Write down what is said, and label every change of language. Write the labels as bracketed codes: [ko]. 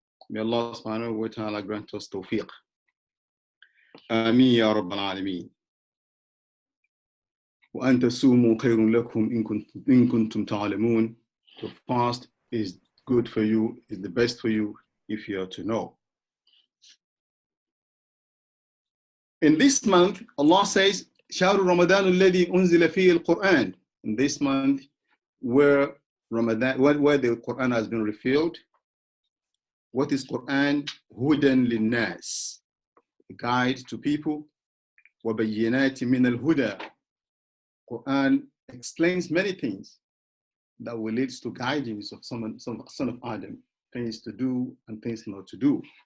[en] May Allah subhanahu wa ta'ala grant us tawfiq. Ameen ya Rabbal Alameen. [ar] وَأَن تَصُومُوا خَيْرٌ لَكُمْ إِن كُنتُمْ تَعْلَمُونَ. [en] To fast is good for you, is the best for you if you are to know. In this month, Allah says, [ar] شهر رمضان الذي أنزل فيه القرآن. [en] In this month, where the Quran has been revealed. What is Quran? [ar] هدى للناس. [en] A guide to people. [ar] وبينات من الهدى. [en] Quran explains many things that will lead to guidance of son of Adam, things to do and things not to do.